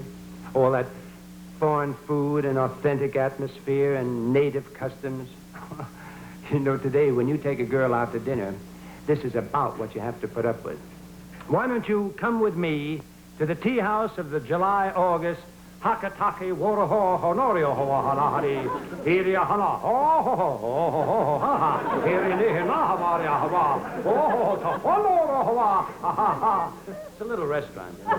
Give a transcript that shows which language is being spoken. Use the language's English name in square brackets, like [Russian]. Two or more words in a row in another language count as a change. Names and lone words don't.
[English] All that foreign food and authentic atmosphere and native customs. You know, today, when you take a girl out to dinner, this is about what you have to put up with. Why don't you come with me to the tea house of the July-August Hakataki Waraho Honorio Hoahari Hiria Hana Ho Ho Ho Ho Ho Ha Hiria Havaria Hava Oh to Honoro Hava Ha Ha. It's a little restaurant.